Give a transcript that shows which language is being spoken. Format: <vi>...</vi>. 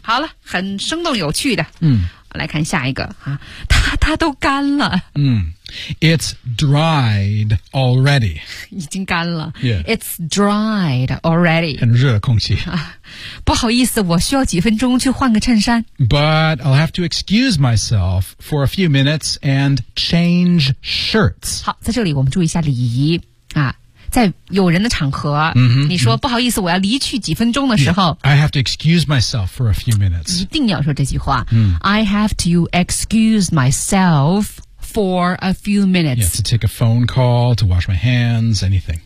<zh>好了，很生动有趣的、 mm. 来看下一个、啊、它都干了、</zh> <en>mm. It's dried already</en> <zh>已经干了、</zh> <en>yeah. It's dried already</en> <zh>很热的空气、啊、不好意思，我需要几分钟去换个衬衫。</zh> <en>But I'll have to excuse myself for a few minutes and change shirts。</en> <zh>好，在这里我们注意一下礼仪啊，在有人的场合、 mm-hmm, 你说、mm-hmm. 不好意思我要离去几分钟的时候、</zh> <en>yeah. I have to excuse myself for a few minutes</en> <zh>一定要说这句话、 mm.</zh> <en>I have to excuse myself for a few minutes yeah, to take a phone call, to wash my hands, anything</en>